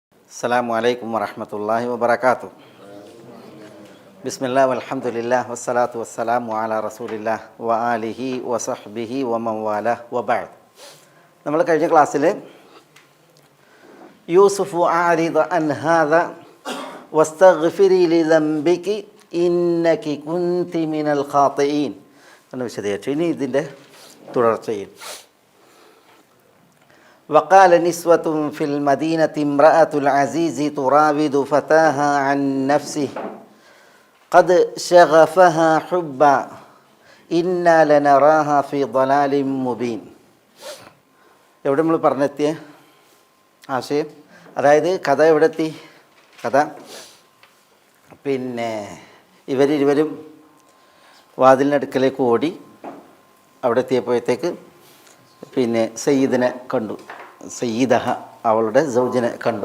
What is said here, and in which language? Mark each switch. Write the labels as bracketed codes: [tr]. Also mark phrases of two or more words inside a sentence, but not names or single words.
[ar] السلام عليكم ورحمة الله وبركاته بسم الله والحمد لله والصلاة والسلام على رسول الله وآله وصحبه ومن والاه وبعد. [ml] നമ്മൾ കഴിഞ്ഞ ക്ലാസ്സിൽ [ar] يوسف أعرض عن هذا واستغفري لذنبك إنك كنت من الخاطئين [ml] എന്ന് വിശദീകരിച്ചു. ഇനി ഇതിൻ്റെ തുടർച്ചയിൽ [ar] وقال نسوة في المدينة امرأة العزيز تراود فتاها عن نفسه قد شغفها حبا إنا لنراها في ضلال مبين. [ml] എവിടെ നമ്മൾ പറഞ്ഞെത്തിയ ആശയം, അതായത് കഥ എവിടെ എത്തി? കഥ ഇവരിരുവരും വാതിലിനടുക്കലേക്ക് ഓടി. അവിടെ എത്തിയപ്പോഴത്തേക്ക് സയ്യിദിനെ കണ്ടു, സയ്യിദഹ അവളുടെ സൗജിനെ കണ്ടു.